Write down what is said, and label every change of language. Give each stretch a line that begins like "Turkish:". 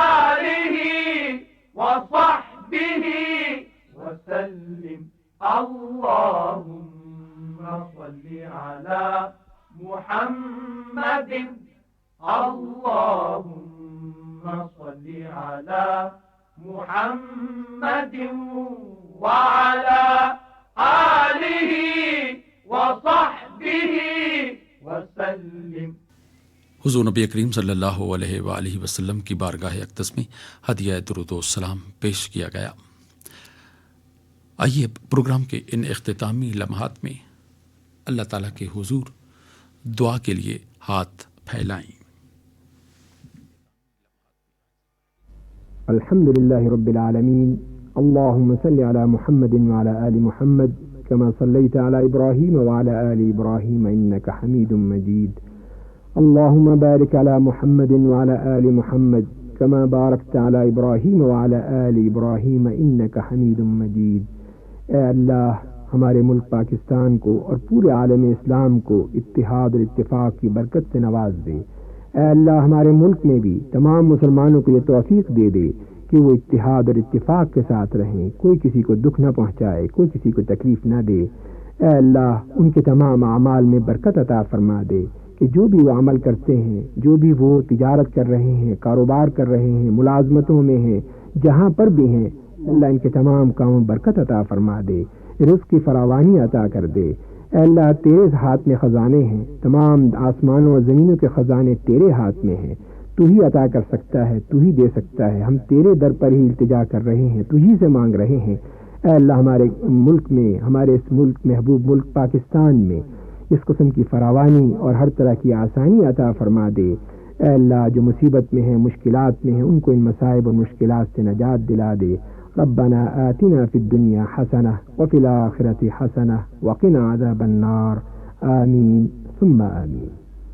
Arabic: آله وصحبه وسلم اللهم صل على محمد اللهم صل على محمد وعلى آله وصحبه وسلم.
Urdu: حضور نبی کریم صلی اللہ علیہ وآلہ وسلم کی بارگاہ اقدس میں ہدیہ درود و سلام پیش کیا گیا. آئیے پروگرام کے ان اختتامی لمحات میں اللہ تعالیٰ کے حضور دعا کے لیے ہاتھ پھیلائیں.
Arabic: الحمد لله رب العالمين اللهم صل على محمد وعلى آل محمد كما صليت على إبراهيم وعلى آل إبراهيم إنك حميد مجيد اللهم بارك على محمد وعلى آل محمد كما باركت على إبراهيم وعلى آل إبراهيم إنك حميد مجيد.
Urdu: اے اللہ ہمارے ملک پاکستان کو اور پورے عالم اسلام کو اتحاد اور اتفاق کی برکت سے نواز دے. اے اللہ ہمارے ملک میں بھی تمام مسلمانوں کو یہ توفیق دے دے کہ وہ اتحاد اور اتفاق کے ساتھ رہیں, کوئی کسی کو دکھ نہ پہنچائے, کوئی کسی کو تکلیف نہ دے. اے اللہ ان کے تمام اعمال میں برکت عطا فرما دے کہ جو بھی وہ عمل کرتے ہیں, جو بھی وہ تجارت کر رہے ہیں, کاروبار کر رہے ہیں, ملازمتوں میں ہیں, جہاں پر بھی ہیں, اللہ ان کے تمام کاموں برکت عطا فرما دے, رزق کی فراوانی عطا کر دے. اے اللہ تیرے ہاتھ میں خزانے ہیں, تمام آسمانوں اور زمینوں کے خزانے تیرے ہاتھ میں ہیں, تو ہی عطا کر سکتا ہے, تو ہی دے سکتا ہے. ہم تیرے در پر ہی التجا کر رہے ہیں, تو ہی سے مانگ رہے ہیں. اے اللہ ہمارے ملک میں, ہمارے اس ملک محبوب ملک پاکستان میں اس قسم کی فراوانی اور ہر طرح کی آسانی عطا فرما دے. اے اللہ جو مصیبت میں ہیں, مشکلات میں ہیں, ان کو ان مصائب اور مشکلات سے نجات دلا دے.
Arabic: ربنا آتنا في الدنيا حسنة وفي الآخرة حسنة وقنا عذاب النار. آمين ثم آمين.